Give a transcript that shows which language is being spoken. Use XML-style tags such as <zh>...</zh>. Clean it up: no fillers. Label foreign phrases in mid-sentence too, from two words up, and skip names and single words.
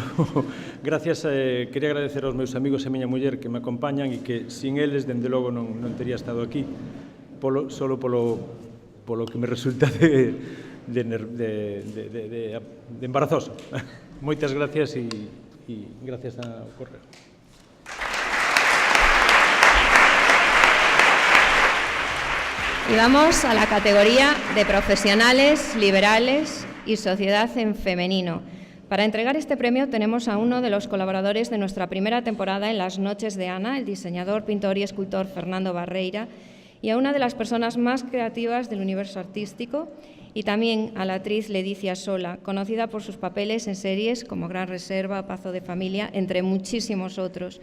<gl>Gracias, quería agradecer aos meus amigos e miña muller que me acompañan e que sin eles, dende logo, non tería estado aquí, solo polo que me resulta de embarazoso. Moitas gracias e gracias ao correo.</gl> <es>Y vamos a la categoría de profesionales, liberales y sociedad en femenino. Para entregar este premio tenemos a uno de los colaboradores de nuestra primera temporada en Las Noches de Ana, el diseñador, pintor y escultor Fernando Barreira, y a una de las personas más creativas del universo artístico, y también a la actriz Leticia Sola, conocida por sus papeles en series como Gran Reserva, Pazo de Familia, entre muchísimos otros.</es>